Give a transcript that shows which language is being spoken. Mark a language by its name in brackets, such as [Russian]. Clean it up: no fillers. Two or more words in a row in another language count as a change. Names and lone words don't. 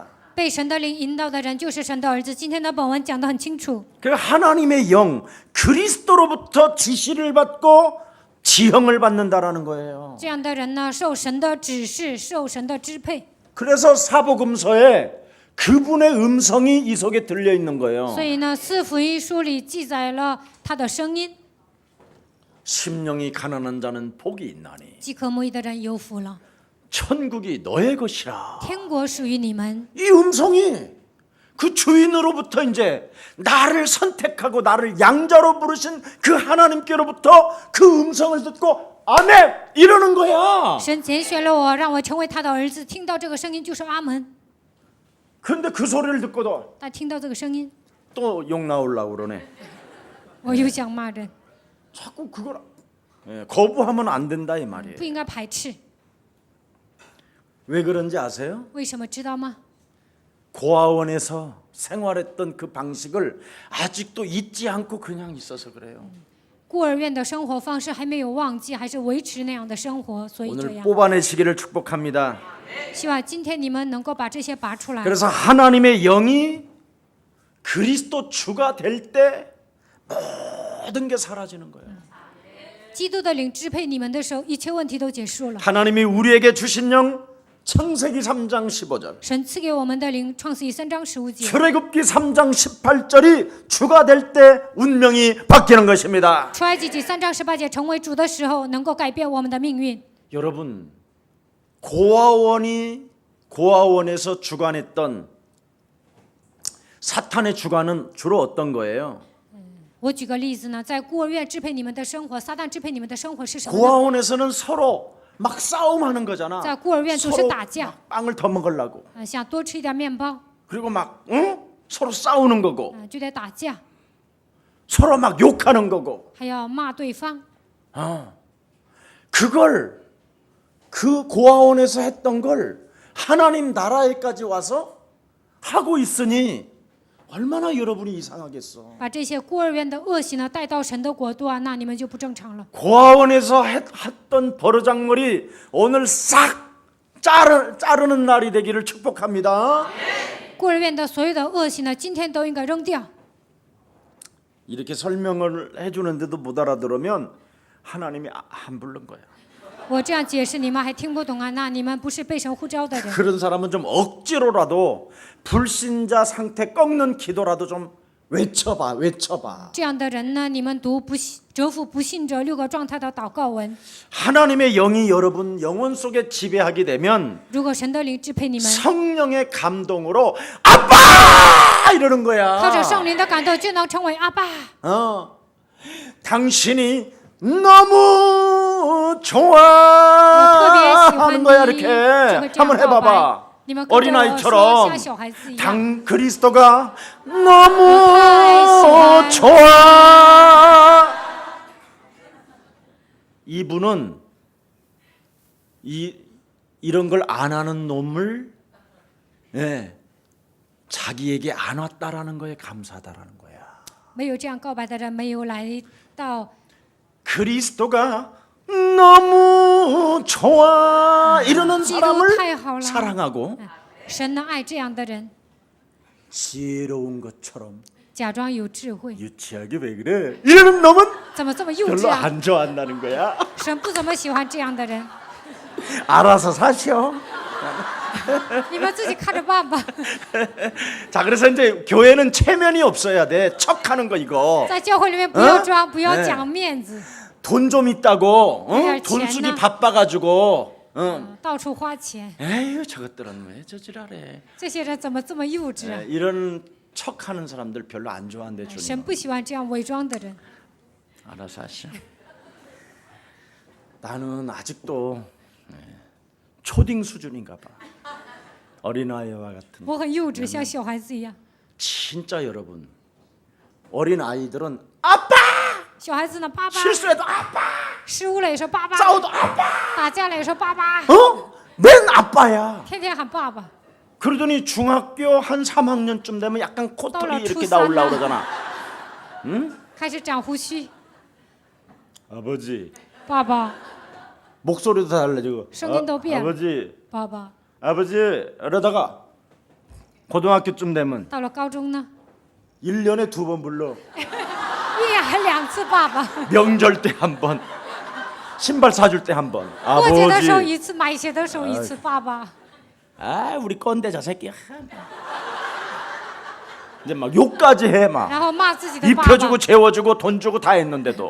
[Chinese] 被神的灵引导的人就是神的儿子。今天的本文讲得很清楚， [Korean] 그 하나님의 영 그리스도로부터 지시를 받고 지형을 받는다라는 거예요. [Chinese] 这样的人呢，受神的指示，受神的支配。 [Korean] 그래서 사복음서에 그분의 음성이 이 속에 들려 있는 거예요. [Chinese] 所以呢，四福音书里记载了他的声音。 [Korean] 심령이 가난한 자는 복이 있나니 [Chinese] 饥渴慕义的人有福了， [Korean] 천국이 너의 것이라. [Chinese] 天国属于你们。 [Korean] 이 음성이 그 주인으로부터 이제 나를 선택하고 나를 양자로 부르신 그 하나님께로부터 그 음성을 듣고 아멘 이러는 거야. [Chinese] 神拣选了我，让我成为他的儿子。听到这个声音就说阿门。 [Korean] 근데 그 소리를 듣고도 [Chinese] 但听到这个声音， [Korean] 또 욕 나오려고 그러네. [Chinese] 我又想骂人， [Korean] 자꾸 그걸 거부하면 안 된다 이 말이에요. [Chinese] 不应该排斥。 [Korean] 왜 그런지 아세요? [Chinese] 为什么知道吗？ [Korean] 고아원에서 생활했던 그 방식을 아직도 잊지 않고 그냥 있어서 그래요. [Chinese] 孤儿院的生活方式还没有忘记，还是维持那样的生活，所以这 [Korean] 오늘 [Chinese] 样。 [Korean] 뽑아내시기를 축복합니다. [Chinese] 希望今天你们能够把这些拔出来。 [Korean] 그래서 하나님의 영이 그리스도 주가 될 때 모든 게 사라지는 거예요. [Chinese] 基督的灵支配你们的时候，一切问题都结束了。 [Korean] 하나님이 우리에게 주신 영 창세기 3장 15절 [Chinese] 神赐给我们的灵，创世记3章15节， [Korean] 출애굽기 3장 18절이 주가 될 때 운명이 바뀌는 것입니다. [Chinese] 出埃及记3章18节成为主的时候，能够改变我们的命运。 [Korean] 여러분 고아원에서 주관했던 사탄의 주관은 주로 어떤 거예요? [Chinese] 我举个例子呢，在孤儿院支配你们的生活，撒旦支配你们的生活是什么呢？ [Korean] 고아원에서는 서로 막 싸움하는 거잖아. [Chinese] 在孤儿院总是 [Korean] 서로 [Chinese] 打架， [Korean] 막 빵을 더 먹으려고 [Chinese] 想多吃一点面包， [Korean] 그리고 막 서로 싸우는 거고 [Chinese] 就得打架。 [Korean] 서로 막 욕하는 거고. [Chinese] 还要骂对方。 [Korean] 그걸 그 고아원에서 했던 걸 하나님 나라에까지 와서 하고 있으니 얼마나 여러분이 이상하겠어. [Chinese] 把这些孤儿院的恶行呢带到神的国度啊，那你们就不正常了。 [Korean] 고아원에서 했던 버르장머리 오늘 싹 자르는 날이 되기를 축복합니다. [Chinese] 孤儿院的所有的恶行呢，今天都应该扔掉。 [Korean] 이렇게 설명을 해주는데도 못 알아들으면 하나님이 안 부른 거야. [Chinese] 我这样解释你们还听不懂啊？那你们不是被神呼召的人。 [Korean] 그런 사람은 좀 억지로라도 불신자 상태 꺾는 기도라도 좀 외쳐봐. [Chinese] 这样的人呢，你们读折服不信者6个状态的祷告文。 [Korean] 하나님의 영이 여러분 영혼 속에 지배하게 되면 [Chinese] 如果神的灵支配你们， [Korean] 성령의 감동으로 아빠 이러는 [Chinese] 靠着 [Korean] 거야. [Chinese] 圣灵的感动，就能成为阿爸。 [Korean] 당신이 너무 [Chinese] 我特别喜 [Korean] 좋아하는 [Chinese] 欢 [Korean] 거야 [Chinese] 你， [Korean] 이렇게 [Chinese] 就会这样 [Korean] 한번 [Chinese] 告白。 [Korean] 해봐봐. [Chinese] 你们跟着我说， [Korean] 어린아이처럼 [Chinese] 像小孩子一样。 [Korean] 그리스도가 너무 좋아해. 좋아. 이분은 이런 걸 안 하는 놈을 자기에게 안 왔다라는 거에 감사하다라는 거야. [Chinese] 没有这样告白的人，没有来到 [Korean] 그리스도가 너무 좋아 이러는 [Chinese] 基督 [Korean] 사람을 [Chinese] 太好了。 [Korean] 사랑하고 [Chinese] 神呢爱这样的人， [Korean] 지혜로운 것처럼 [Chinese] 假装有智慧， [Korean] 유치하게 왜 그래? 이러는 놈은 [Chinese] 怎么这么幼 [Korean] 별로 [Chinese] 稚啊？ [Korean] 안 좋아한다는 거야. [Chinese] 神不怎么喜欢这样的人， [Korean] 알아서 사셔. [Chinese] 你们自己看着办吧。 [Korean] 자, 그래서 이제 교회는 체면이 없어야 돼. 척하는 거 이거. [Chinese] 在教会里面不要装，不要讲面子， [Korean] 돈 좀 있다고, 그냥 돈 쓰기 지혜나? 바빠가지고, [Chinese] 到处花钱。 [Korean] 에휴 저것들은 왜 저지랄해. [Chinese] 这些人怎么这么幼稚啊？ [Korean] 이런 척하는 사람들 별로 안 좋아한대 [Chinese] 神 [Korean] 주님. [Chinese] 不喜欢这样伪装的人。 [Korean] 알아서 하셔. 나는 아직도 초딩 수준인가 봐. 어린아이와 같은. [Chinese] 我很幼稚，像小孩子一样。 [Korean] 진짜 여러분, 어린 아이들은 아빠 [Chinese] 小孩子呢，爸爸； [Korean] 실수해도 아빠 [Chinese] 失误了也说爸爸； [Korean] 싸워도 아빠 [Chinese] 打架了也说爸爸， [Korean] 맨 아빠야. [Chinese] 天天喊爸爸。 [Korean] 그러더니 중학교 한 3학년쯤 되면 약간 코털이 떠올라, 이렇게 추산아. 나올라 그러잖아. [Chinese] 开始长胡须， [Korean] 아버지 [Chinese] 爸爸， [Korean] 목소리도 달라지고. 성인도变. 아버지 [Chinese] 爸爸。 [Korean] 아버지 이러다가 고등학교쯤 되면 [Chinese] 到了高中呢， [Korean] 1년에 2번 불러. [Chinese] 一年还2次爸爸。 [Korean] 명절 때 한 번, 신발 사줄 때 한 번. [Chinese] 过节的时候 [Korean] 아버지. [Chinese] 1次，买鞋的时候1次，爸爸。 [Korean] 아 우리 꼰대 저 새끼. 이제 막 욕까지 해 막. [Chinese] 然后骂自己的爸爸， [Korean] 입혀주고 재워주고 돈 주고 다 했는데도.